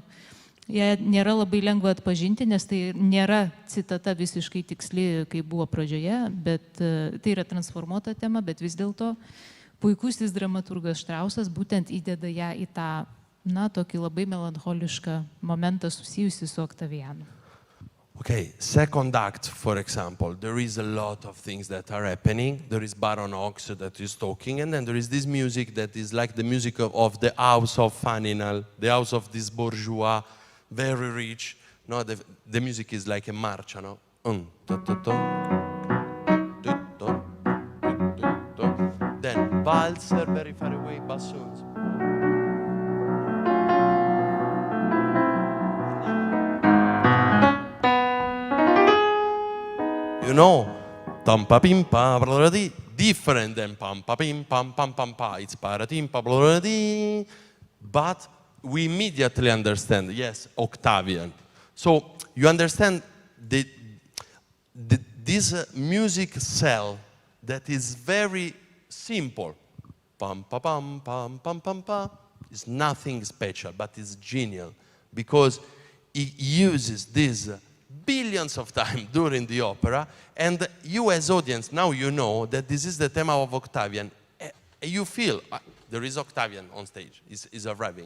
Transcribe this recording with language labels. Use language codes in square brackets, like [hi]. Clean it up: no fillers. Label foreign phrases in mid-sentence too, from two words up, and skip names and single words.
[lt] Jie nėra labai lengva atpažinti, nes tai nėra citata visiškai tiksli, kaip buvo pradžioje, bet tai yra transformuota tema, bet vis dėlto puikusis dramaturgas Štrausas būtent įdeda ją į tą na, tokį labai melancholišką momentą susijusį su Oktavianu. [en] Okay, second act, for example, there is a lot of things that are happening. There is Baron Ox that is talking, and then there is this music that is like the music of the house of Faninal, the house of this bourgeois, very rich. No, the music is like a marcia, no? Then valser, very far away, bassoons. You know, tampa pimpa, different than pampa pim pam pam pam pa. It's paratimpa, but we immediately understand. Yes, Octavian. So you understand this music cell that is very simple. Pam pa pam pam pam pam pa. It's nothing special, but it's genial because it uses this billions of times during the opera, and you as audience, now you know that this is the theme of Octavian. You feel there is Octavian on stage, is arriving.